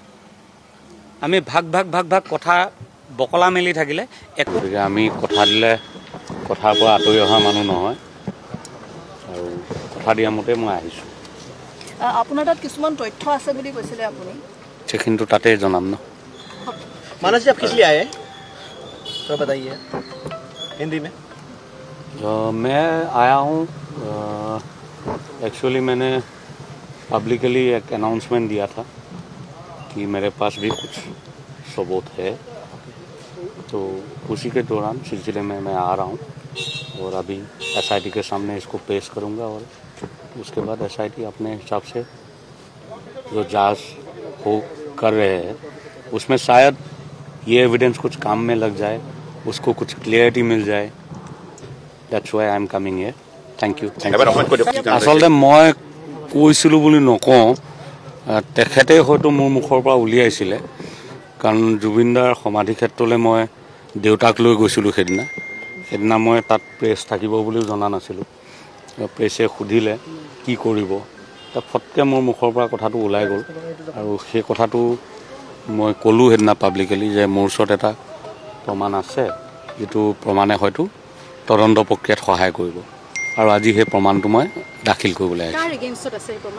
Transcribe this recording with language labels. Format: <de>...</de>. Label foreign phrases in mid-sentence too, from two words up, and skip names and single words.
<as>আমি ভাগ কথা বকলা মেলি থাকিলে একো, গতিকে আমি কথা দিলে কথাৰ পৰা আঁতৰি অহা মানুহ নহয়, আৰু কথা দিয়া মতে মই আহিছোঁ। আপোনাৰ তাত কিছুমান তথ্য আছে বুলি কৈছিলে আপুনি, সেইখিনিতো তাতে জনাম ন।</as> <hi>मानस जी आप किस लिए आए हैं तो बताइए हिंदी में। मैं आया हूँ, एक्चुअली मैंने पब्लिकली एक अनाउंसमेंट दिया था कि मेरे पास भी कुछ सबूत है, तो उसी के दौरान सिलसिले में मैं आ रहा हूँ और अभी SIT के सामने इसको पेश करूँगा और उसके बाद SIT अपने हिसाब से जो जांच हो कर रहे हैं उसमें शायद ये एविडेंस कुछ काम में लग जाए, उसको कुछ क्लियरिटी मिल जाए।</hi> <en>That's why I am coming here. Thank you.</en> <as>আচলতে মই কৈছিলোঁ বুলি নকওঁ, তেখেতে হয়তো মোৰ মুখৰ পৰা উলিয়াইছিলে, কাৰণ জুবিনদাৰ সমাধি ক্ষেত্ৰলৈ মই দেউতাক লৈ গৈছিলোঁ সেইদিনা মই তাত প্ৰেছ থাকিব বুলিও জনা নাছিলোঁ। প্ৰেছে সুধিলে কি কৰিব, ফটকৈ মোৰ মুখৰ পৰা কথাটো ওলাই গ'ল, আৰু সেই কথাটো মই ক'লোঁ সেইদিনা পাব্লিকেলি যে মোৰ ওচৰত এটা প্ৰমাণ আছে, যিটো প্ৰমাণে হয়তো তদন্ত প্ৰক্ৰিয়াত সহায় কৰিব, আৰু আজি সেই প্ৰমাণটো মই দাখিল কৰিবলৈ আহিছোঁ।</as>